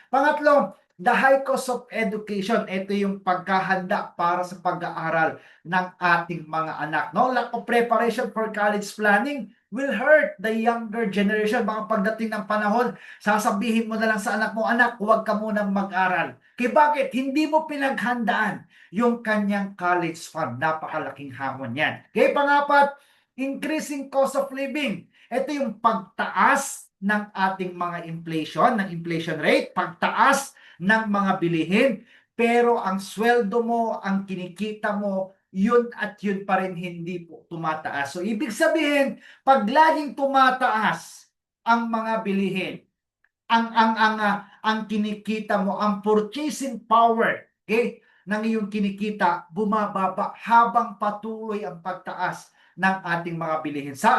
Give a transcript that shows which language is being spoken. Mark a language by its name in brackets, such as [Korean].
[English] Pangatlo, the high cost of education. [Filipino] Ito yung pagkahanda para sa pag-aaral ng ating mga anak. [English] Lack of preparation for college planning will hurt the younger generation. [Filipino] Mga pagdating ng panahon, sasabihin mo na lang sa anak mo, anak, huwag ka munang mag-aral. Kaya bakit? Hindi mo pinaghandaan yung kanyang college fund. Napakalaking hamon yan. Okay, pangapat, [English] increasing cost of living. [Filipino] Ito yung pagtaas ng ating mga inflation, ng inflation rate, pagtaas ng mga bilihin, pero ang sweldo mo, ang kinikita mo, yun at yun pa rin hindi po tumataas. So, ibig sabihin, pag laging tumataas ang mga bilihin, ang kinikita mo, ang purchasing power, okay, ng iyong kinikita, bumababa habang patuloy ang pagtaas ng ating mga bilihin.